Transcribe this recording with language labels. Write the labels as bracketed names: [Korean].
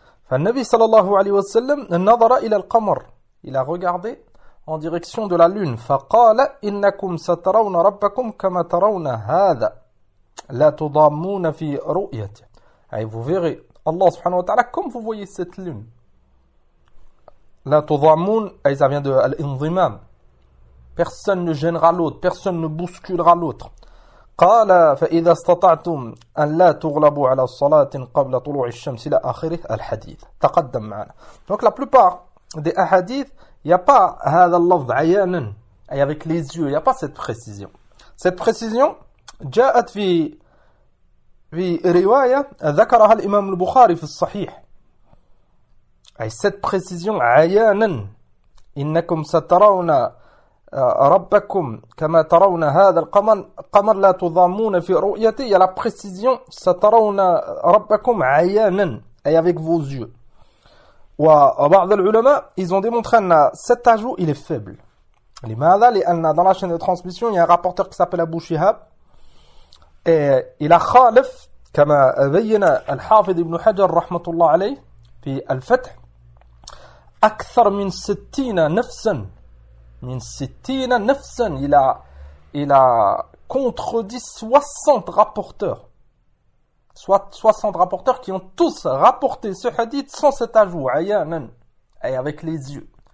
[Arabic] فالنبي صلى الله عليه وسلم نظر إلى القمر [French] il a regardé en direction de la lune [Arabic] فقال إنكم سترون ربكم كما ترون هذا لا تضامون في رؤيته أي [French] vous verrez [Arabic] الله سبحانه وتعالى [French] comme vous voyez cette lune [Arabic] لا تضامون أي [French] ça vient de [Arabic] الانضمام [French] Personne ne gênera l'autre, personne ne bousculera l'autre. [Arabic] قال فإذا استطعتم أن لا تغلبوا على الصلاة قبل طلوع الشمس إلى آخره الحديث. تقدم معنا. [French] Donc la plupart des hadith, il n'y a pas [Arabic] هذا اللفظ عيانا, [French] avec les yeux, il n'y a pas cette précision. Cette précision, [Arabic] جاءت في رواية ذكرها الإمام البخاري في الصحيح. [French] Cette précision, [Arabic] عيانا, إنكم سترون ربكم كما ترون هذا القمر لا تضامون في رؤيته. [French] Il y a la précision, [Arabic] سترون ربكم عيانا اي [French] avec vos yeux. [Arabic] وبعض العلماء [French] ils ont démontré ان cet ajout il est faible. [Arabic] لماذا؟ لان [French] dans la chaîne de transmission il y a un rapporteur qui s'appelle Abu Shihab et il a [Arabic] خالف كما بين الحافظ ابن حجر رحمة الله عليه في الفتح أكثر من 60 نفسا من 60 نفسا إلى [French] contredit 60 rapporteurs soit 60 rapporteurs qui ont tous rapporté ce hadith sans cet ajout [Arabic] عيانا أي [French] avec les yeux.